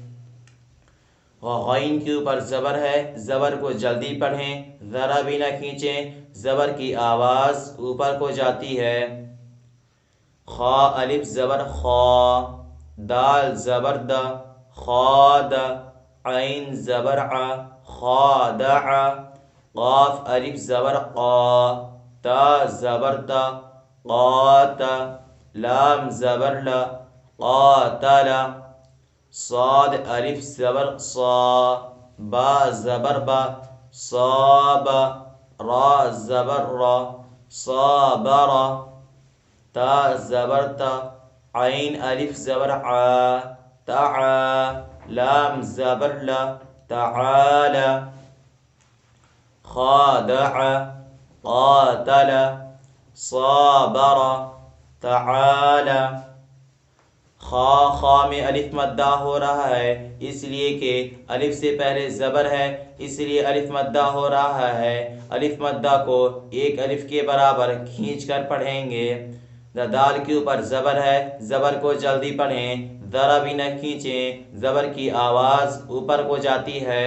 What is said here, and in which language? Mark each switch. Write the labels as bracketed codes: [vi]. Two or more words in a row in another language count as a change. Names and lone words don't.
[ur] غین کے اوپر زبر ہے، زبر کو جلدی پڑھیں، ذرا بھی نہ کھینچیں، زبر کی آواز اوپر کو جاتی ہے۔ خا الف زبر خا، دال زبر دا، خاد، عین زبر ع، خادع، قاف الف زبر قا، تا زبر تا، قات، لام زبر لا، قاتل، صاد الف زبر صا، با زبر با، صاب، را زبر را، صابر، تا زبر تا، عین الف زبر عا، تعا، لام زبر لا، تعالى۔ خادع قاتل صابر تعال۔ خا میں الف مدہ ہو رہا ہے اس لیے کہ الف سے پہلے زبر ہے، اس لیے الف مدہ ہو رہا ہے۔ الف مدہ کو ایک الف کے برابر کھینچ کر پڑھیں گے۔ دال کے اوپر زبر ہے، زبر کو جلدی پڑھیں، ذرا بھی نہ کھینچیں، زبر کی آواز اوپر کو جاتی ہے۔